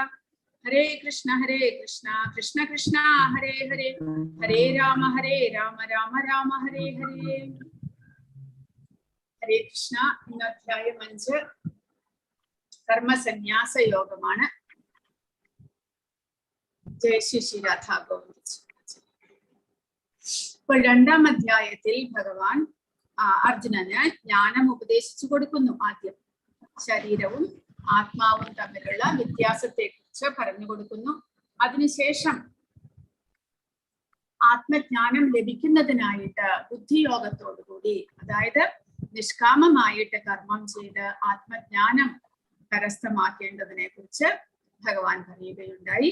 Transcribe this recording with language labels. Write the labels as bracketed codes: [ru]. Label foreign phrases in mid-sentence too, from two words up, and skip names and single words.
[sa] हरे कृष्ण कृष्ण कृष्ण हरे हरे. हरे राम राम राम हरे हरे. हरे कृष्ण. [ml] അധ്യായം 5 കർമ്മ സന്ന്യാസ യോഗമാണ്. [hi] जय श्री श्री राधा गोविंदा. [ml] ഇപ്പോൾ രണ്ടാം അധ്യായത്തിൽ ഭഗവാൻ അർജുനന് ജ്ഞാനം ഉപദേശിച്ചു കൊടുക്കുന്നു. ആദ്യം ശരീരവും ആത്മാവും തമ്മിലുള്ള വ്യത്യാസത്തെ കുറിച്ച് പറഞ്ഞു കൊടുക്കുന്നു. അതിനുശേഷം ആത്മജ്ഞാനം ലഭിക്കുന്നതിനായിട്ട് ബുദ്ധിയോഗത്തോടുകൂടി, അതായത് നിഷ്കാമമായിട്ട് കർമ്മം ചെയ്ത് ആത്മജ്ഞാനം കരസ്ഥമാക്കേണ്ടതിനെ കുറിച്ച് ഭഗവാൻ പറയുകയുണ്ടായി.